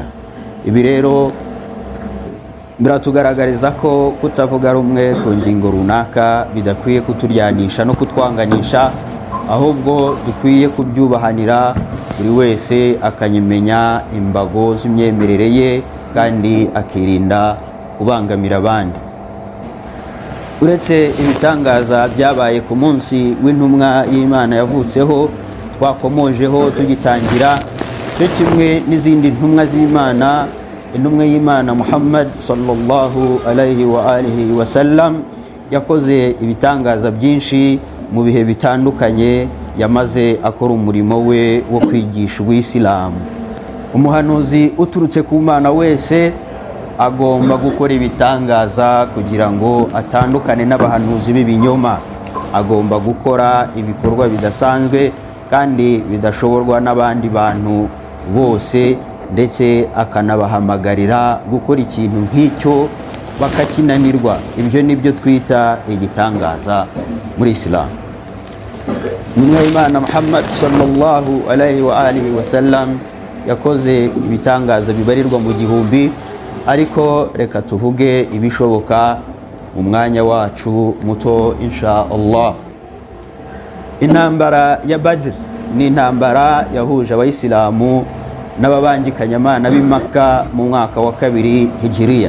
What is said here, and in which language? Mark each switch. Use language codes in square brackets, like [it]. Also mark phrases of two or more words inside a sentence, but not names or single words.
[rw] Ibi rero biratugaragariza ko kutavuga rumwe ku ngingo runaka bidakwiye kuturyanisha no kutwanganisha, ahubwo dukwiye kubyubahanira, buri wese akanyemenya imbago z'imyemerere ye kandi akirinda kubangamira abandi. Uretse ibitangaza byabaye ku munsi w'intumwa y'Imana yavutseho twakomojeho tugitangira, cyo kimwe n'izindi ntumwa z'Imana, intumwa y'Imana Muhammad [ar] صلى الله عليه وآله وسلم [rw] yakoze ibitangaza byinshi mu bihe bitandukanye, yamaze akora umurimo we wo kwigisha ubuyisilamu. umuhanuzi uturutse ku Mana wese agomba gukora ibitangaza kugira ngo atandukane n'abahanuzi b'ibinyoma. Agomba gukora ibikorwa bidasanzwe kandi bidashoborwa n'abandi bantu bose, ndetse akanabahamagarira gukora ikintu nk'icyo bakakinanirwa. Ibyo nibyo twita igitangaza muri Islam. Intumwa y'Imana Muhammad [ar] صلى الله عليه وآله وسلم [rw] yakoze ibitangaza bibarirwa mu gihumbi, ariko reka tuvuge ibishoboka mu mwanya wacu muto [ar] إن شاء الله. [rw] Intambara ya Badr ni intambara yahuje abayisilamu n'ababangikanyamana b'i Makka mu mwaka wa 2 Hijriya.